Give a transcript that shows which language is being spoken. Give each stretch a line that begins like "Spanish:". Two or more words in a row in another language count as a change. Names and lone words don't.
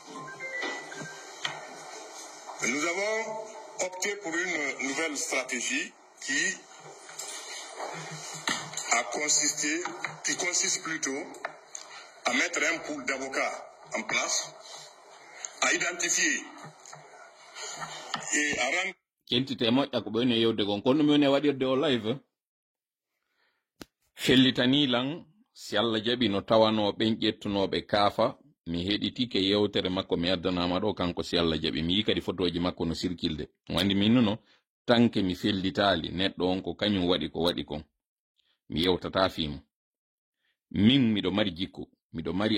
French: Nous avons opté pour une nouvelle stratégie qui consiste plutôt à mettre un pool d'avocats en place, à identifier et à rendre...
Fula: Kentite moƴƴa ko ɓeyne yewde gon kono mi woni waɗirde o live fellitani lan
Arabic: si Allah jaɓi
Fula: no tawano ɓen ƴettunoɓe kaafa mi heɗitike yewtere makko mi addanama ɗo kanko
Arabic: si Allah jaɓi
Fula: mi yi kadi photoji makko no sirkilde wandi min nuno tanke mi fellitali neɗɗo on ko kañum waɗi ko waɗi kon mi yewtata fimo min miɗo mari jikku miɗo mari